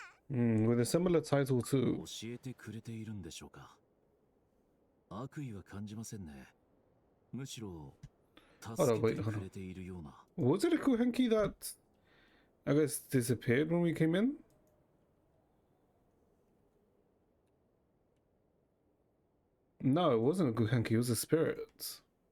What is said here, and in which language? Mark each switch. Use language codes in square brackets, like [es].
[en] With a similar title too. [ja] 教えてくれているんでしょうか。悪意は感じませんね。むしろ助けてくれているような。 [en] Was it a Kuhenki that I guess disappeared when we came in? No, it wasn't a Kuhenki, it was a spirit.